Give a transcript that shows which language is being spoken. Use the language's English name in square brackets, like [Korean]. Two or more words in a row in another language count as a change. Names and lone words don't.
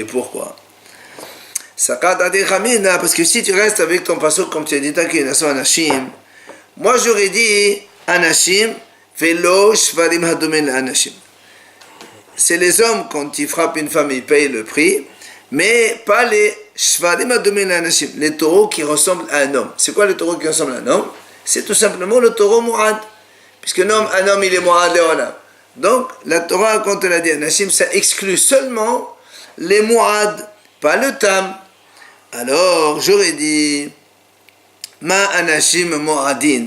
[French] Pourquoi? Parce que si tu restes avec ton pasuk, comme tu as dit, Anashim, moi j'aurais dit, [Hebrew] אנשים ולא שוורים הדומין אנשים. [French] C'est les hommes, quand ils frappent une femme, ils payent le prix, mais pas les [Hebrew] שוורים הדומין אנשים, [French] les taureaux qui ressemblent à un homme. C'est quoi le taureau qui ressemble à un homme? C'est tout simplement le taureau mu'ad. Puisque un homme il est [Hebrew] מועד לעולם. [French] Donc, la Torah, quand elle a dit anashim, ça exclut seulement les mu'ad, pas le tam. Alors, j'aurais dit, [Hebrew] מה אנשים מועדין.